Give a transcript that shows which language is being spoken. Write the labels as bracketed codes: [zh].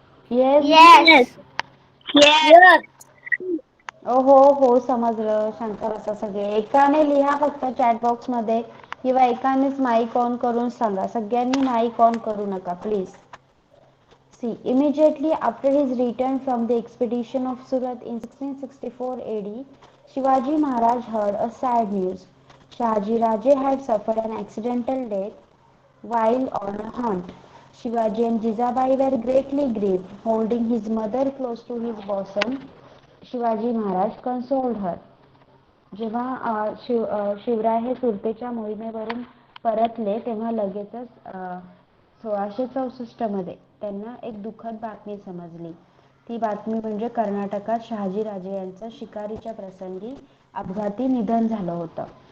[en] Yes. Yes. Yes. [mr] हो समजलं. शांत बसा सगळे. एकाने लिहा फक्त चॅट बॉक्स मध्ये किंवा एकानेच माईक ऑन करून सांगा. सगळ्यांनी माईक ऑन करू नका please. [en] See, immediately after his return from the expedition of Surat in 1664 AD, Shivaji Maharaj heard a sad news. Shahaji Raje had suffered an accidental death while on a hunt. Shivaji and Jizabai were greatly grieved. Holding his mother close to his bosom, Shivaji Maharaj consoled her. [mr] जेव्हा शिवराय हे सुरतेच्या मोहिमेवरून परतले तेव्हा लगेचच 1664 मध्ये त्यांना एक दुःखद बातमी समजली. ती बातमी म्हणजे कर्नाटकात शहाजी राजे यांचं शिकारीच्या प्रसंगी अपघाती निधन झालं होतं.